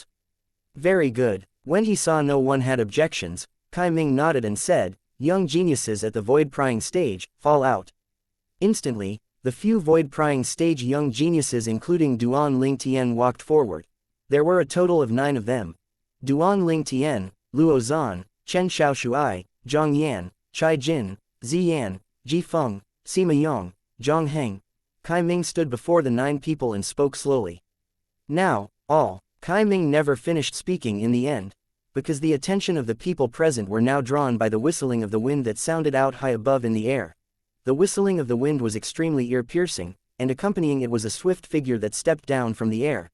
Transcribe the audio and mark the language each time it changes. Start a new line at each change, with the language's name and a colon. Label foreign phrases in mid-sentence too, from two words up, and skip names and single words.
English: Very good. When he saw no one had objections, Kai Ming nodded and said, young geniuses at the void-prying stage, fall out. Instantly, the few void-prying stage young geniuses including Duan Ling Tian walked forward. There were a total of 9 of them. Duan Ling Tian, Luo Zan, Chen Xiaoshuai, Zhang Yan, Chai Jin, Ziyan, Ji Feng, Sima Yong, Zhang Heng. Kai Ming stood before the 9 people and spoke slowly. Now, all. Kai Ming never finished speaking in the end, because the attention of the people present were now drawn by the whistling of the wind that sounded out high above in the air. The whistling of the wind was extremely ear-piercing, and accompanying it was a swift figure that stepped down from the air.